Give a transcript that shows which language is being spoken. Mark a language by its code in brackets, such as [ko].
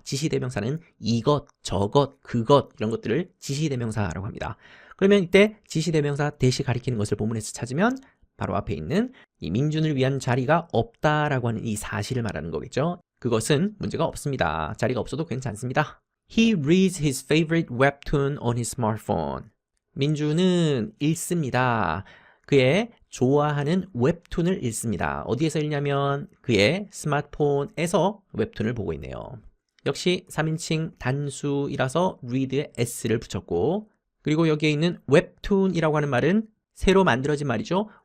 [ko] 지시 대명사는 이것, 저것, 그것 이런 것들을 지시 대명사라고 합니다. 그러면 이때 지시 대명사 that이 가리키는 것을 본문에서 찾으면 바로 앞에 있는 이 민준을 위한 자리가 없다라고 하는 이 사실을 말하는 거겠죠. 그것은 문제가 없습니다. 자리가 없어도 괜찮습니다. [en] He reads his favorite webtoon on his smartphone. [ko] 민준은 읽습니다. 그의 좋아하는 웹툰을 읽습니다. 어디에서 읽냐면 그의 스마트폰에서 웹툰을 보고 있네요. 역시 3인칭 단수이라서 read에 s를 붙였고 그리고 여기에 있는 웹툰이라고 하는 말은 새로 만들어진 말이죠.